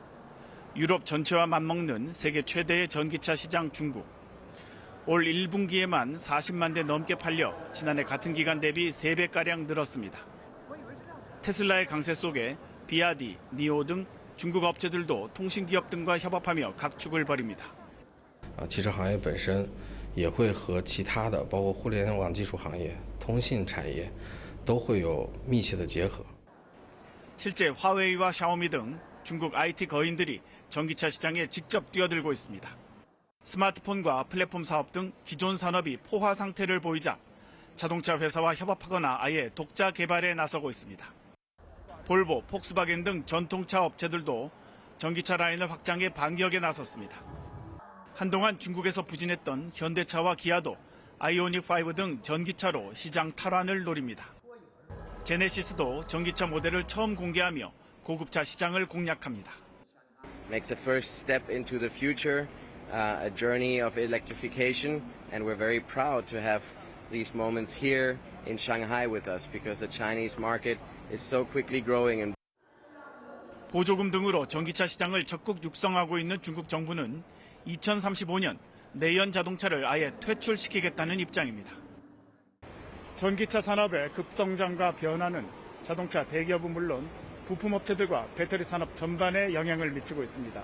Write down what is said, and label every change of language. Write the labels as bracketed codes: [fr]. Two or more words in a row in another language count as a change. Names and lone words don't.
[ko] 유럽 전체와 맞먹는 세계 최대의 전기차 시장 중국. 올 1분기에만 40만 대 넘게 팔려 지난해 같은 기간 대비 3배가량 늘었습니다. 테슬라의 강세 속에 비아디, 니오 등 중국 업체들도 통신기업 등과 협업하며 각축을 벌입니다. [zh] 汽车行业本身也会和其他的包括互联网技术行业、通信产业都会有密切的结合. [ko] 실제 화웨이와 샤오미 등 중국 IT 거인들이 전기차 시장에 직접 뛰어들고 있습니다. 스마트폰과 플랫폼 사업 등 기존 산업이 포화 상태를 보이자 자동차 회사와 협업하거나 아예 독자 개발에 나서고 있습니다. 볼보, 폭스바겐 등 전통차 업체들도 전기차 라인을 확장해 반격에 나섰습니다. 한동안 중국에서 부진했던 현대차와 기아도 아이오닉5 등 전기차로 시장 탈환을 노립니다. 제네시스도 전기차 모델을 처음 공개하며 고급차 시장을 공략합니다. [en] Makes the first step into the future, a journey of electrification, and we're very proud to have these moments here in Shanghai with us because the Chinese market is so quickly growing. And [ko] 보조금 등으로 전기차 시장을 적극 육성하고 있는 중국 정부는 2035년 내연 자동차를 아예 퇴출시키겠다는 입장입니다. 전기차 산업의 급성장과 변화는 자동차 대기업은 물론 부품업체들과 배터리 산업 전반에 영향을 미치고 있습니다.